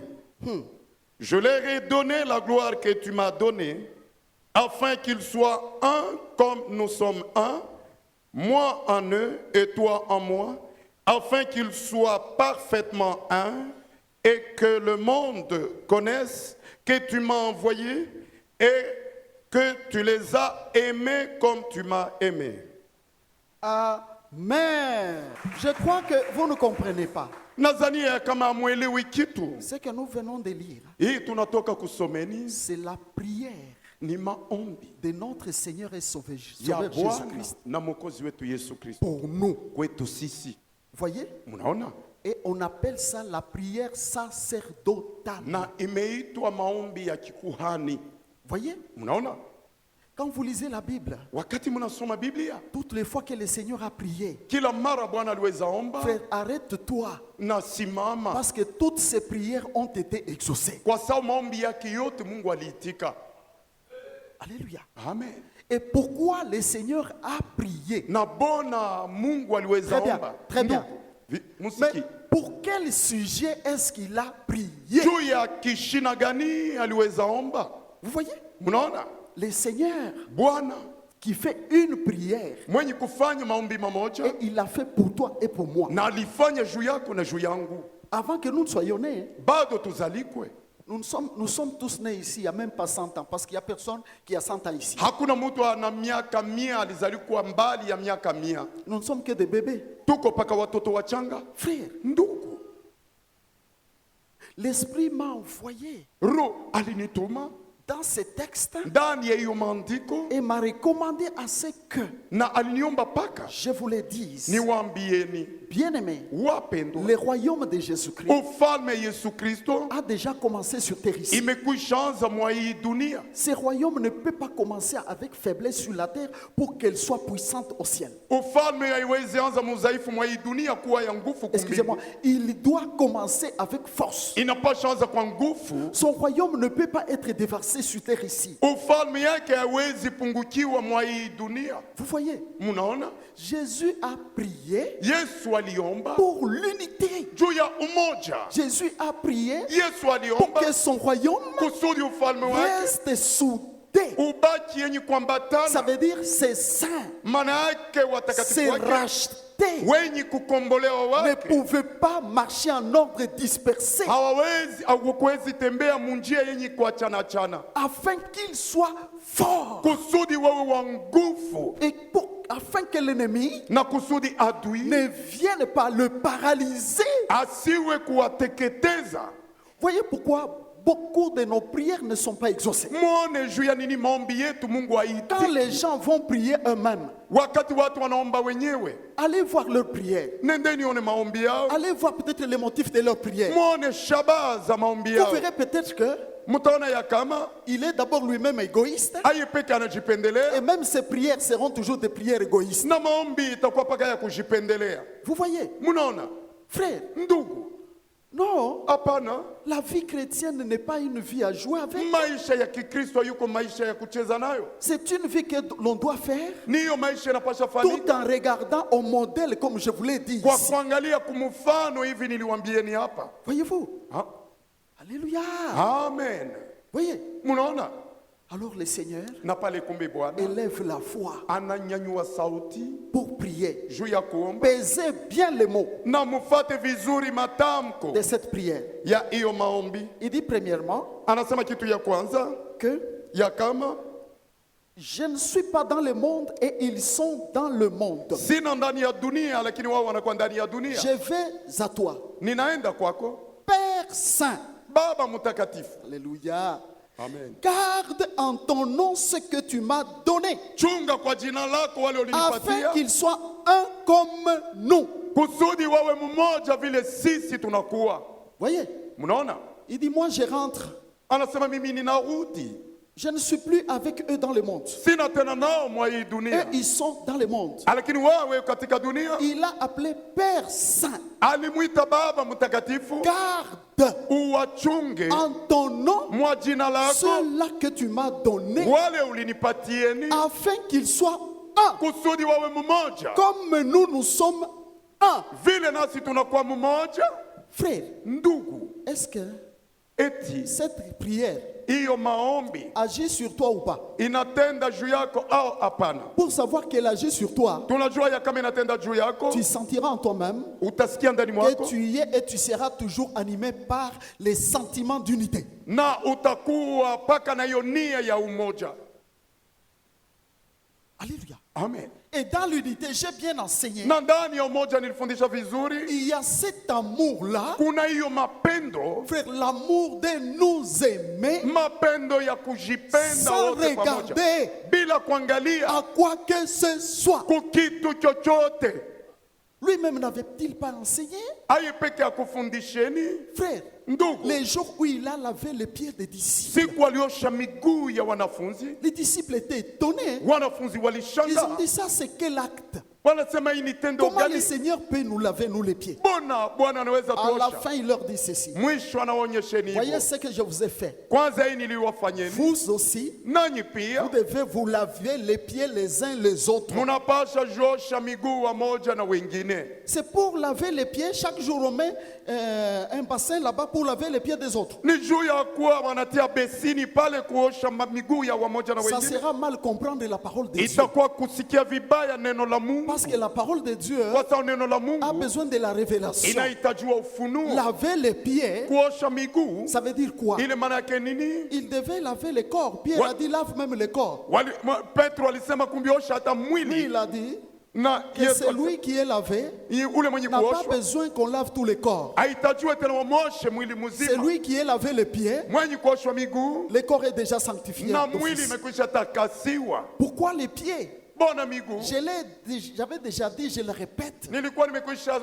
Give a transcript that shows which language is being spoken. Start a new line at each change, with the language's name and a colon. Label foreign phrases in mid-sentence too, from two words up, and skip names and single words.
French: Je leur ai donné la gloire que tu m'as donnée, afin qu'ils soient un comme nous sommes un, moi en eux et toi en moi, afin qu'ils soient parfaitement un et que le monde connaisse que tu m'as envoyé et que tu les as aimés comme tu m'as aimé. Amen. Je crois que vous ne comprenez pas.
Swahili: Nadhani kama hamwelewi kitu.
French: Ce que nous venons de lire,
Swahili: Hii tunatoka kusomeni
French: c'est la prière
Swahili: ni maombi
French: de notre Seigneur et Sauveur
Swahili: ya Bwana
French: Jésus-Christ
Swahili: na Mwokozi wetu Yesu Kristo
French: pour nous.
Swahili: kwetu sisi.
French: Voyez?
Swahili: Mnaona?
French: Et on appelle ça la prière sacerdotale.
Swahili: Na imeitwa maombi ya kikuhani.
French: Voyez?
Swahili: Mnaona?
French: Quand vous lisez la Bible,
Swahili: Wakati mnasoma Biblia,
French: toutes les fois que le Seigneur a prié,
Swahili: kila mara Bwana aliweza omba
French: frère, arrête-toi.
Swahili: na simama,
French: Parce que toutes ces prières ont été exaucées.
Swahili: kwa sababu maombi yake yote Mungu aliitika.
French: Alléluia. Amen. Et pourquoi le Seigneur a prié?
Swahili: Na bona Mungu aliweza
French: Très bien,
Swahili: omba.
French: très bien. Vi- Mais Musiki. pour quel sujet est-ce qu'il a prié?
Swahili: Juu ya kishina gani aliweza omba?
French: Vous voyez?
Swahili: Mnaona?
French: Le Seigneur
Swahili: Bwana
French: qui fait une prière,
Swahili: mwenye kufanya maombi mamoja
French: et il l'a fait pour toi et pour moi.
Swahili: na alifanya juu yako na juu yangu.
French: Avant que nous ne soyons nés,
Swahili: Bado tuzalikwe.
French: nous sommes tous nés ici, il n'y a même pas 100 ans, parce qu'il n'y a personne qui a 100 ans ici.
Swahili: Hakuna mtu ana miaka 100 alizalikwa mbali ya miaka 100.
French: Nous ne sommes que des bébés.
Swahili: Tuko paka watoto wachanga.
French: Frère,
Swahili: Ndugu,
French: l'Esprit m'a envoyé
Swahili: Roho alinituma
French: dans ces textes
Swahili: ndani ya hiyo maandiko
French: et m'a recommandé à ce que
Swahili: na aliniomba paka
French: je vous le dise.
Swahili: niwaambieni
French: Bien-aimés,
Swahili: wapendwa,
French: le royaume de Jésus-Christ
Swahili: ufalme Yesu Kristo
French: a déjà commencé sur terre ici.
Swahili: imekwisha anza mwa hii dunia.
French: Ce royaume ne peut pas commencer avec faiblesse sur la terre pour qu'elle soit puissante au ciel.
Swahili: Ufalme haiwezi anza mudhaifu mwa hii dunia kuwa ya nguvu
French: Excusez-moi,
Swahili: kumbingu.
French: il doit commencer avec force.
Swahili: Inapasha anza kwa nguvu.
French: Son royaume ne peut pas être déversé sur terre ici.
Swahili: Ufalme yake haiwezi pungukiwa mwa hii dunia.
French: Vous voyez,
Swahili: Munaona?
French: Jésus a prié
Swahili: Yesu aliomba
French: pour l'unité.
Swahili: juu ya umoja.
French: Jésus a prié
Swahili: Yesu
French: pour
Swahili: aliomba
French: que son royaume
Swahili: kusudi ufalme wake
French: reste soudé.
Swahili: ubaki yenye
French: Ça
Swahili: kuambatana.
French: veut dire c'est saint,
Swahili: Maana yake watakatifu
French: c'est
Swahili: wake
French: racheté.
Swahili: wenye kukombolewa
French: Ne
Swahili: wake
French: pouvait pas marcher en ordre dispersé
Swahili: hawakuwezi tembea munjia yenye kuachana chana,
French: afin qu'il soit fort
Swahili: kusudi wawe wa nguvu
French: et afin que l'ennemi
Swahili: na kusudi adui
French: ne vienne pas le paralyser.
Swahili: asiwe kuwateketeza.
French: Voyez pourquoi beaucoup de nos prières ne sont pas exaucées.
Swahili: Mwone juu ya nini maombi yetu Mungu
French: Quand les
Swahili: haitiki.
French: gens vont prier eux-mêmes,
Swahili: Wakati watu wanaomba wenyewe,
French: allez voir leurs prières.
Swahili: nendeni one maombi yao,
French: Allez voir peut-être les motifs de leurs prières.
Swahili: mwone shabaha za maombi
French: Vous
Swahili: yao.
French: verrez peut-être que
Swahili: Mtaona ya kama
French: il est d'abord lui-même égoïste
Swahili: aye peke
French: et
Swahili: anajipendelea
French: même ses prières seront toujours des prières égoïstes.
Swahili: na maombi itakuwa paka ya kujipendelea.
French: Vous voyez,
Swahili: Munaona
French: frère,
Swahili: ndugu?
French: non,
Swahili: Hapana,
French: la vie chrétienne n'est pas une vie à jouer avec.
Swahili: maisha ya Kikristo yuko maisha ya kucheza nayo.
French: C'est une vie que l'on doit faire
Swahili: Niyo maisha inapasha
French: tout
Swahili: fanyika
French: en regardant au modèle, comme je vous l'ai dit
Swahili: kwa
French: ici.
Swahili: kuangalia kumfano hivi niliwaambieni hapa.
French: Voyez-vous? Ha? Alléluia. Amen. Voyez?
Swahili: Munaona?
French: Alors le Seigneur
Swahili: Na pale kumbe Bwana
French: élève la voix
Swahili: ananyanyua sauti
French: pour prier.
Swahili: juu ya kuomba
French: Pesez bien les mots
Swahili: na mufate vizuri matamko
French: de cette prière.
Swahili: ya hiyo maombi.
French: Il dit premièrement
Swahili: Anasema kitu ya kwanza
French: que
Swahili: ya kama
French: je ne suis pas dans le monde et ils sont dans le monde.
Swahili: sina ndani ya dunia, lakini wao wanakuwa ndani ya dunia.
French: Je vais à toi,
Swahili: Ninaenda kwako
French: Père Saint.
Swahili: Baba mtakatifu.
French: Alléluia. Amen. Garde en ton nom ce que tu m'as donné,
Swahili: Chunga kwa jina lako wale
French: afin
Swahili: ulinipatia
French: qu'ils soient un comme nous.
Swahili: kusudi wawe mmoja vile sisi tunakuwa.
French: Voyez,
Swahili: Mnaona?
French: il dit moi je rentre.
Swahili: Anasema mimi ninarudi,
French: Je ne suis plus avec eux dans le monde.
Swahili: sina tena nao mwa hii
French: Eux,
Swahili: dunia,
French: ils sont dans le monde.
Swahili: lakini wewe katika dunia.
French: Il a appelé Père Saint.
Swahili: Alimwita Baba mtakatifu,
French: Garde
Swahili: uwachunge
French: en ton nom
Swahili: mwa jina lako
French: ceux-là que tu m'as donné,
Swahili: wale ulinipatieni,
French: afin qu'ils soient un,
Swahili: kusudi wawe mmoja
French: comme nous sommes un.
Swahili: vile nasi tunakuwa mmoja.
French: Frère,
Swahili: Ndugu,
French: est-ce que
Swahili: eti
French: cette prière
Swahili: hiyo maombi
French: agit sur toi ou pas?
Swahili: inatenda juu yako au hapana?
French: Pour savoir qu'elle agit sur toi,
Swahili: Tunajua ya kama inatenda juu yako,
French: tu sentiras en toi-même
Swahili: utasikia ndani
French: que
Swahili: mwako
French: tu y es et tu seras toujours animé par les sentiments d'unité.
Swahili: na utakuwa paka na hiyo nia ya umoja.
French: Alléluia. Amen. Et dans l'unité, j'ai bien enseigné.
Swahili: Na ndani ya umoja nilifundisha vizuri,
French: Il y a cet amour-là,
Swahili: kuna hiyo mapendo,
French: frère, l'amour de nous aimer
Swahili: mapendo ya kujipenda
French: sans
Swahili: wote pamoja
French: regarder
Swahili: bila kuangalia
French: à quoi que ce soit.
Swahili: kukitu chochote.
French: Lui-même n'avait-il pas enseigné?
Swahili: Aye peke ya kufundisheni
French: Frère,
Swahili: ndugu,
French: les jours où il a lavé les pieds des disciples,
Swahili: siku aliosha miguu ya wanafunzi,
French: les disciples étaient étonnés.
Swahili: wanafunzi
French: Ils ont
Swahili: walishanga,
French: dit ça, c'est quel acte?
Swahili: Wanasema hii ni tendo
French: Comment le
Swahili: gani?
French: Seigneur peut nous laver, nous, les pieds?
Swahili: Bona Bwana anaweza
French: À la
Swahili: tuosha.
French: fin, il leur dit ceci.
Swahili: Mwisho anaonyesheni
French: Voyez
Swahili: hivyo.
French: ce que je vous ai fait.
Swahili: Kwanza hii niliwafanyeni.
French: Vous aussi,
Swahili: Nanyi
French: vous
Swahili: pia
French: devez vous laver les pieds les uns les autres.
Swahili: munapasha josha miguu wamoja na wengine.
French: C'est pour laver les pieds. Chaque jour, on met un bassin là-bas pour laver les pieds des autres.
Swahili: Ni juu ya kuwa wanatia besini pale kuosha miguu ya wamoja na
French: Ça
Swahili: wengine.
French: sera mal comprendre la parole de Dieu.
Swahili: Itakuwa kusikia vibaya neno la Mungu.
French: Parce que la parole de Dieu
Swahili: Kwa sababu neno la
French: a
Swahili: Mungu
French: besoin de la révélation.
Swahili: inahitajiwa ufunuo.
French: Laver les pieds,
Swahili: Kuosha miguu
French: ça veut dire quoi?
Swahili: ile maana yake nini?
French: Il devait laver le corps. Pierre a dit lave même le corps.
Swahili: Petro alisema kumbiosha hata
French: Lui,
Swahili: mwili
French: il a dit
Swahili: na
French: que
Swahili: Yesu
French: c'est lui qui est lavé
Swahili: ule mwenye
French: n'a pas
Swahili: kuoshwa
French: besoin qu'on lave tous les corps.
Swahili: haitajiwe tena wamoshe mwili
French: C'est
Swahili: mzima.
French: lui qui est lavé les pieds.
Swahili: Mwenye kuoshwa miguu
French: Le corps est déjà sanctifié.
Swahili: na
French: d'office.
Swahili: mwili imekwisha takasiwa.
French: Pourquoi les pieds?
Swahili: Bona miguu
French: J'avais déjà dit, je le répète.
Swahili: nilikuwa nimekwisha